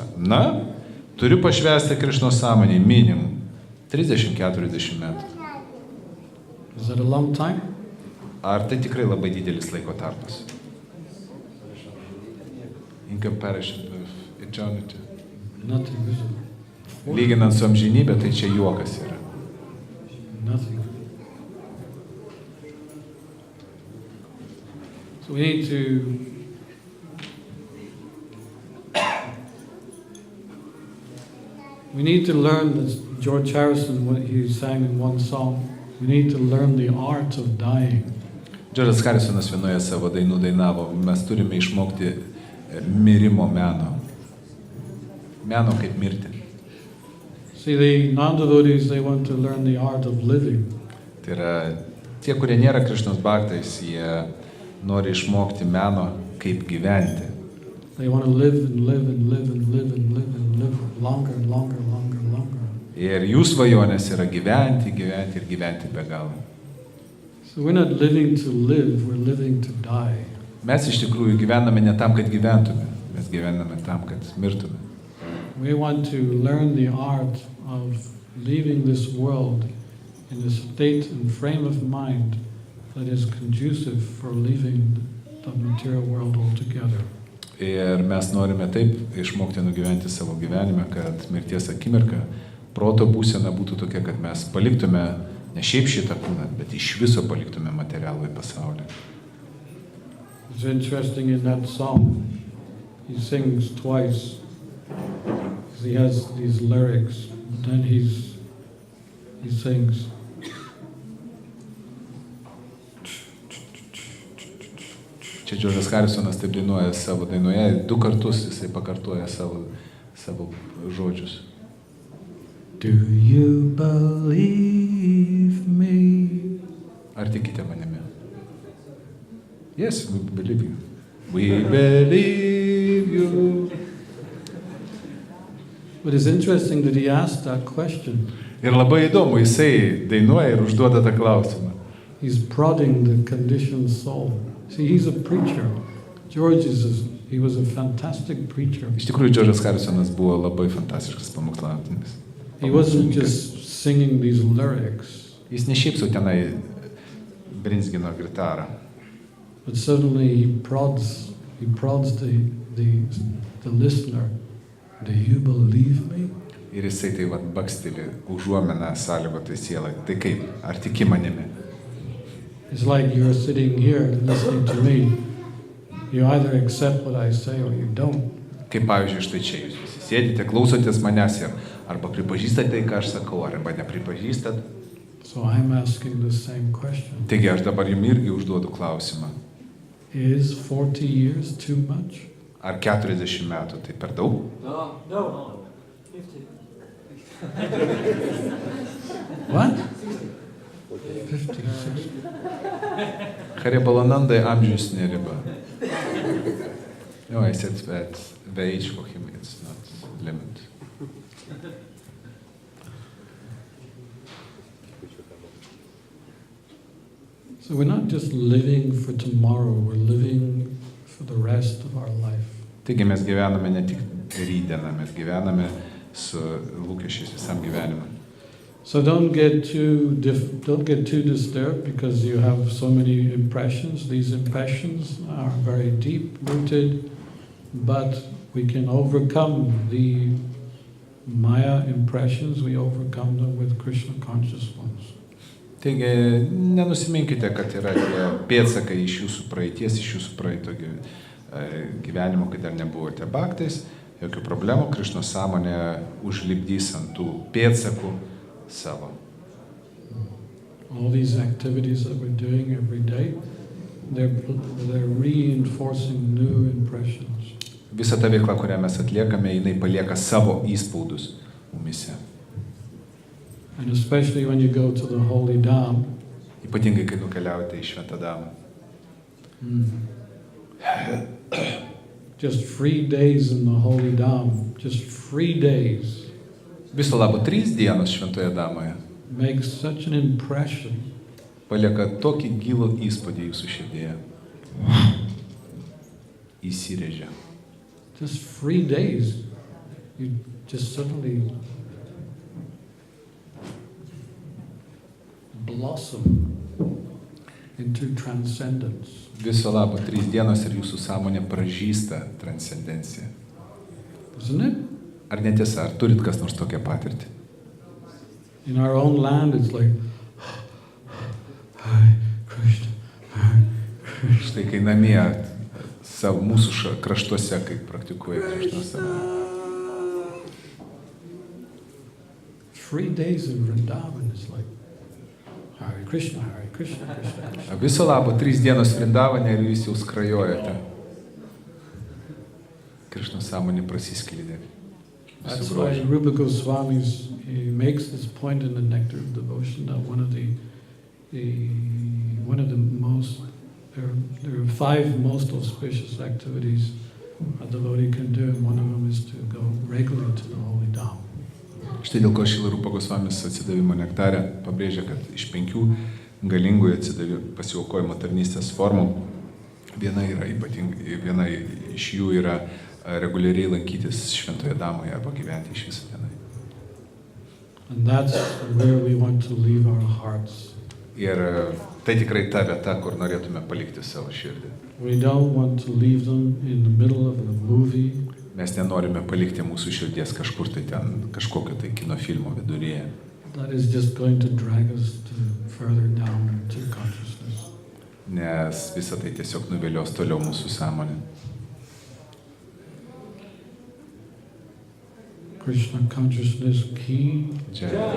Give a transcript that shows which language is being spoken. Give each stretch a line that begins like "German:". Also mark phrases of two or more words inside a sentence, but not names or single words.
Lithuanian: Na, turiu pašvęsti Krišnos sąmonį minimum 30-40 metų.
English: Is that a long time?
Lithuanian: Ar tai tikrai labai didelis laiko tarpas?
English: In comparison with eternity. Nothing visible.
Lithuanian: Lyginant su amžinybė, tai čia juokas yra.
English: Nothing. So we need to learn, as George Harrison, what he sang in one song, we need to learn the art of dying.
Lithuanian: Džordžas Harisonas vienoje savo dainų dainavo, mes turime išmokti mirimo meno. Meno kaip mirti.
English: See, the non-devotees, they want to learn the art of living.
Lithuanian: Tai yra, tie, kurie nėra Krišnos bhaktais, jie nori išmokti meno kaip gyventi.
English: They want to live and live and live and live and live and live longer and longer and longer and longer.
Lithuanian: Ir jų svajonės yra gyventi, gyventi ir gyventi be galo.
English: So we're not living to live, we're living to die.
Lithuanian: Mes iš tikrųjų gyvename ne tam, kad gyventume, mes gyvename tam, kad mirtume.
English: We want to learn the art of leaving this world in a state and frame of mind that is conducive for leaving the material world altogether.
Lithuanian: Ir mes norime taip išmokti nugyventi savo gyvenime, kad mirties akimirka proto būsena būtų tokia, kad mes paliktume ne šiaip šitą kūną, bet iš viso paliktume materialų į pasaulį.
English: It's interesting in that song, he sings twice. He has these lyrics, but then he sings.
Lithuanian: Čia Džordžas Harisonas taip dainuoja savo dainoje, 2 kartus jisai pakartoja savo žodžius.
English: Do you believe me?
Lithuanian: Ar tikite manimi?
English: Yes, we believe you. We believe you. But it's interesting that he asked that question.
Lithuanian: Ir labai įdomu, jisai dainuoja ir užduoda tą klausimą.
English: He's prodding the conditioned soul. See, he's a preacher. George he was a fantastic preacher.
Lithuanian: Iš tikrųjų, Džordžas Harisonas buvo labai fantastiškas pamokslautojas.
English: He wasn't just singing these lyrics.
Lithuanian: Jis ne šiaip sau tenai brinzgino gitarą.
English: But suddenly he prods the the listener, do you believe me?
Lithuanian: Ir jisai tai vat baksteli užuomeną sąlygotai sielai. Tai kaip? Ar tiki manimi?
English: It's like you're sitting here listening to me. You either accept what I say or you don't.
Lithuanian: Kaip pavyzdžiui, štai čia jūs visi sėdite, klausotės manęs ir arba pripažįstate tai, ką aš sakau, arba nepripažįstat.
English: So I'm asking the same question.
Lithuanian: Taigi aš dabar jums irgi užduodu klausimą.
English: Is 40 years too much?
Lithuanian: Ar 40 metų tai per daug?
English: No. 50. What? 50, 60.
Lithuanian: Haribalanandai amžius neriba.
English: No, I said that the age for him is not limit. So we're not just living for tomorrow, we're living for the rest of our life.
Lithuanian: Taigi mes gyvename ne tik rytdieną, mes gyvename su lūkesčiais visam gyvenimui.
English: So don't get too disturbed because you have so many impressions. These impressions are very deep rooted, but we can overcome the Maya impressions. We overcome them with Krishna conscious ones.
Lithuanian: Taigi nenusiminkite, kad yra tie pėdsakai iš jūsų praeities, iš jūsų praeito gyvenimo, kai dar nebuvote bhaktais. Jokių problemų, Krišnos sąmonė užlipdys ant tų pėdsakų savo.
English: All these activities that we're doing every day, they're reinforcing new impressions.
Lithuanian: Visa ta veikla, kurią mes atliekame, jinai palieka savo įspaudus mumise.
English: And especially when you go to the Holy Dham.
Lithuanian: Ypatingai, kai nukeliaujate į Šventą Damą.
English: Just 3 days in the Holy Dham, just 3 days.
Lithuanian: Viso labo 3 dienos Šventoje Damoje
English: Makes such an impression.
Lithuanian: palieka tokį gilų įspūdį jūsų širdėje. Įsirėžia.
English: Just 3 days, you just suddenly blossom into transcendence.
Lithuanian: Viso labo 3 dienos ir jūsų sąmonė pražysta transcendencija.
English: Isn't it?
Lithuanian: Ar netiesa, ar turit kas nors tokią patirtį?
English: In our own land, it's like, Hare Krishna, Hare Krishna.
Lithuanian: Štai kai namie, savo mūsų kraštuose, kai praktikuoja Krišnos sąmonę.
English: 3 days in Vrindavan is like, Hare Krishna, Hare Krishna, Krishna Krishna.
Lithuanian: Viso labo 3 dienos Vrindavane ir jūs jau skrajojate. Krišnos sąmonė prasisklydė.
English: That's why Rupa Goswami he makes this point in the Nectar of Devotion that one of the most there are 5 most auspicious activities a devotee can do, and one of them is to go regularly to the Holy Dham.
Lithuanian: Štai dėl ko Šrila Rupa Gosvamis atsidavimo nektare pabrėžia, kad iš 5 galingųjų pasiaukojimo tarnystės formų viena iš jų yra reguliariai lankytis Šventoje Damoje arba gyventi iš viso tenai.
English: And that's where we want to leave our hearts.
Lithuanian: Ir tai tikrai ta vieta, kur norėtume palikti savo širdį.
English: We don't want to leave them in the middle of a movie.
Lithuanian: Mes nenorime palikti mūsų širdies kažkur tai ten, kažkokio tai kino filmo viduryje.
English: That is just going to drag us further down into consciousness.
Lithuanian: Nes visą tai tiesiog nuvilios toliau mūsų sąmonę.
English: Krishna consciousness ki.
Hindi: Jai.